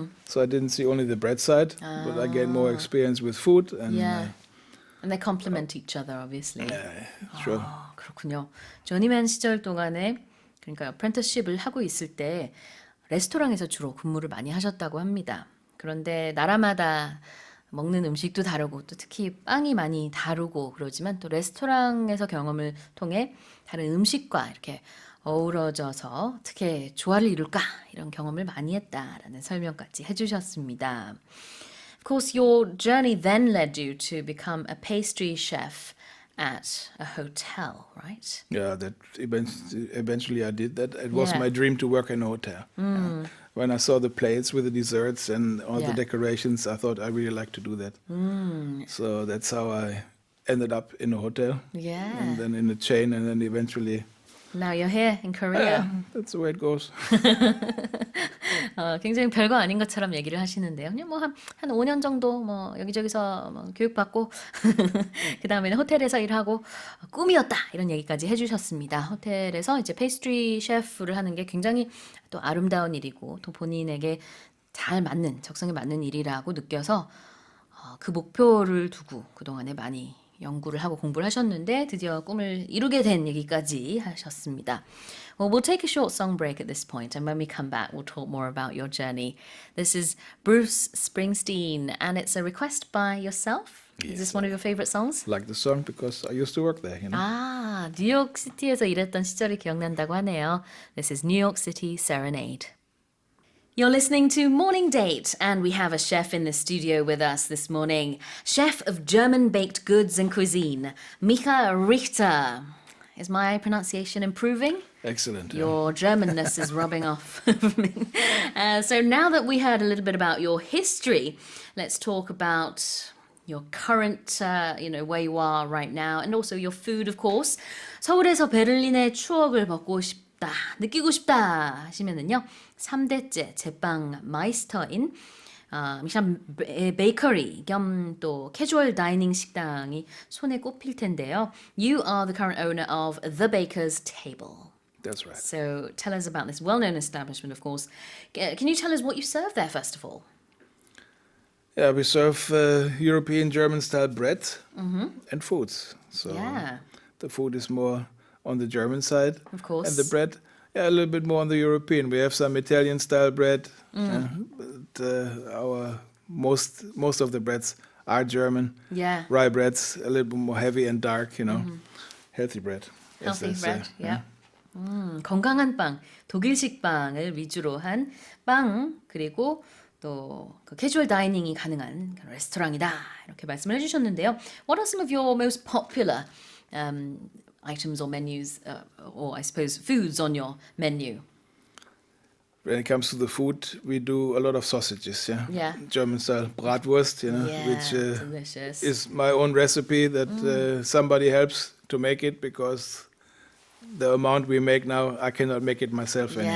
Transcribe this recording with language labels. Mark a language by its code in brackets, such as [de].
[en] So I didn't see only the bread side, but I gained more experience with food and. Yeah. And they complement each other, obviously. Sure. [ko] 아, 그렇군요. 저니맨 시절 동안에 그러니까 apprenticeship을 하고 있을 때 레스토랑에서 주로 근무를 많이 하셨다고 합니다. 그런데 나라마다 먹는 음식도 다르고 또 특히 빵이 많이 다르고 그러지만 또 레스토랑에서 경험을 통해 다른 음식과 이렇게 어우러져서 어떻게 조화를 이룰까 이런 경험을 많이 했다라는 설명까지 해주셨습니다. [en] Of course, your journey then led you to become a pastry chef at a hotel, right? Yeah, that eventually I did that. It was Yeah. my dream to work in a hotel. When I saw the plates with the desserts and all Yeah. the decorations, I thought I really like to do that. So that's how I ended up in a hotel, Yeah. and then in a chain, and then eventually. Now you're here in Korea. That's the way it goes. [ko] 굉장히 별거 아닌 것처럼 얘기를 하시는데요. 그냥 뭐 한 5년 정도 뭐 여기저기서 뭐 교육받고 그 다음에는 호텔에서 일하고 꿈이었다 이런 얘기까지 해주셨습니다. 호텔에서 이제 페이스트리 셰프를 하는 게 굉장히 또 아름다운 일이고 또 본인에게 잘 맞는 적성에 맞는 일이라고 느껴서 그 목표를 두고 그동안에 많이 연구를 하고 공부를 하셨는데 드디어 꿈을 이루게 된 얘기까지 하셨습니다. [en] Well, we'll take a short song break at this point, and when we come back, we'll talk more about your journey. This is Bruce Springsteen, and it's a request by yourself. Is this one of your favorite songs? Like the song because I used to work there, you know. [ko] 아, 뉴욕시티에서 일했던 시절이 기억난다고 하네요. [en] This is New York City Serenade. You're listening to Morning Date, and we have a chef in the studio with us this morning. Chef of German baked goods and cuisine, Micha Richter. Is my pronunciation improving? Excellent. Your Germanness is rubbing off. So now that we heard a little bit about your history, let's talk about your current, where you are right now, and also your food, of course. [ko] 서울에서 베를린의 추억을 먹고 싶다, 느끼고 싶다 하시면은요, 3대째 제빵 마이스터인 미슐랭 베이커리 겸 또 캐주얼 다이닝 식당이 손에 꼽힐 텐데요. [en] You are the current owner of The Baker's Table. That's right. So tell us about this well-known establishment, of course. Can you tell us what you serve there, first of all? Yeah, we serve European German-style bread and foods. So Yeah. the food is more on the German side. Of course. And the bread, a little bit more on the European. We have some Italian-style bread. But our most of the breads are German. Yeah. Rye breads, a little bit more heavy and dark, healthy bread. as Healthy they say. bread, yeah. [ko] 건강한 빵, 독일식 빵을 위주로 한 빵, 그리고 또 그 캐주얼 다이닝이 가능한 그런 레스토랑이다 이렇게 말씀을 해주셨는데요. [en] What are some of your most popular items or menus, or I suppose foods on your menu? When it comes to the food, we do a lot of sausages, yeah. Yeah. German style Bratwurst, Yeah, which delicious. is my own recipe that somebody helps to make it because the amount we make now, I cannot make it myself anymore.